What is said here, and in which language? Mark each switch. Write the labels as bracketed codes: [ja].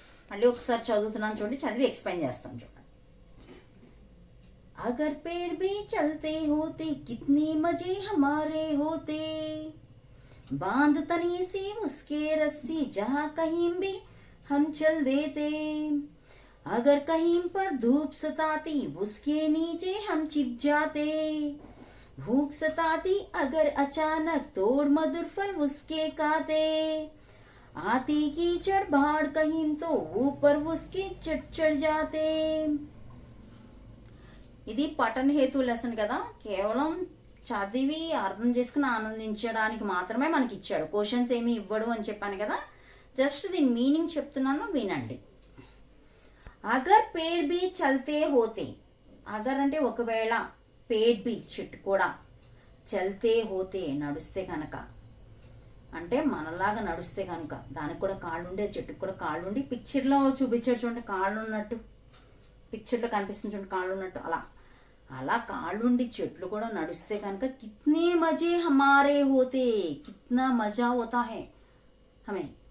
[te] మళ్ళీ ఒకసారి చదువుతున్నాను చూడండి, చదివి ఎక్స్ప్లెయిన్ చేస్తాను చూడండి. [hi] అగర్ పేడ్ బి చల్తే హోతే కితనీ మజే హమారే హోతే, बांध तनी से उसके रस्सी जहाँ कहीं भी हम चल देते, अगर कहीं पर धूप सताती उसके नीचे हम छिप जाते, भूख सताती अगर अचानक तोड़ मधुर फल उसके काते, आती कीचड़ बाढ़ कहीं तो ऊपर उसके चढ़ जाते. [te] ఇది పఠన హేతు లెసన్ కదా, కేవలం చదివి అర్థం చేసుకుని ఆనందించడానికి మాత్రమే మనకి ఇచ్చాడు. క్వశ్చన్స్ ఏమి ఇవ్వడు అని చెప్పాను కదా. జస్ట్ దీని మీనింగ్ చెప్తున్నాను, వినండి. [hi] అగర్ పేడ్ బి చల్తే హోతే, [te] అగర్ అంటే ఒకవేళ, పేడ్ బి చెట్టు కూడా, చల్తే హోతే నడుస్తే కనుక, అంటే మనలాగా నడుస్తే కనుక, దానికి కూడా కాళ్ళు ఉండే, చెట్టుకు కూడా కాళ్ళు ఉండి, పిక్చర్లో చూపించాడు చూడండి కాళ్ళు ఉన్నట్టు, పిక్చర్లో కనిపిస్తుంది చూడండి కాళ్ళు ఉన్నట్టు, అలా కాళ్ళుండి చెట్లు కూడా నడుస్తే కనుక [hi] కిత్నే మజే హమారే హోతే, కిత్నా మజా హోతా హే హమే.